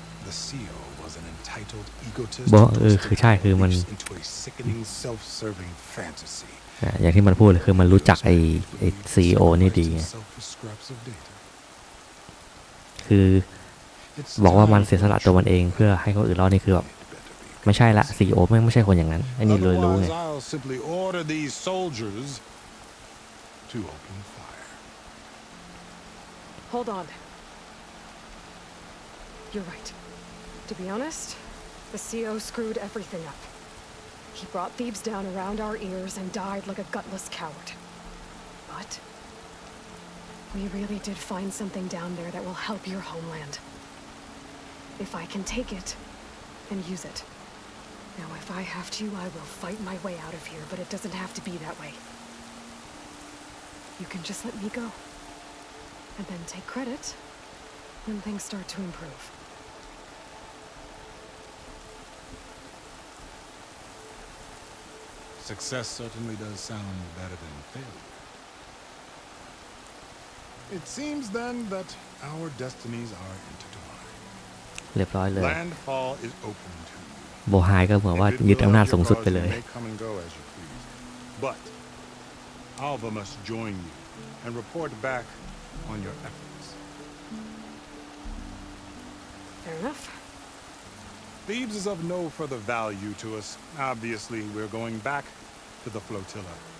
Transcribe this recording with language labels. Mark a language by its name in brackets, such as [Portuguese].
[English] The CO was an entitled egotist [Thai] โบ [English] who [Thai] คือใช่คือมัน [English] twisted into a sickening self-serving fantasy. [Thai] อย่างที่มันพูดเลยคือมันรู้จักไอ้CEO นี่ดีไง [English] Himself for scraps of data. [Thai] คือบอกว่ามันเสียสละตัวมันเองเพื่อให้คนอื่นรอดนี่คือแบบไม่ใช่ละ CEO ไม่ใช่คนอย่างนั้นไอ้นี่เลยรู้ไง [English] Otherwise, I'll simply order these soldiers to open fire. Hold on. You're right. To be honest, the CO screwed everything up. He brought Thebes down around our ears and died like a gutless coward. But we really did find something down there that will help your homeland. If I can take it and use it. Now, if I have to, I will fight my way out of here, but it doesn't have to be that way. You can just let me go. And then take credit when things start to improve. Success certainly does sound better than failure. It seems then that our destinies are intertwined. [Thai] เรียบร้อยเลย [English] Landfall is open to you. [Thai] โบไฮก็เหมือนว่ายึดอำนาจสูงสุดไปเลย [English] You may come and go as you please, but Alva must join you and report back on your efforts. Fair enough. Thebes is of no further value to us. Obviously, we're going back to the flotilla.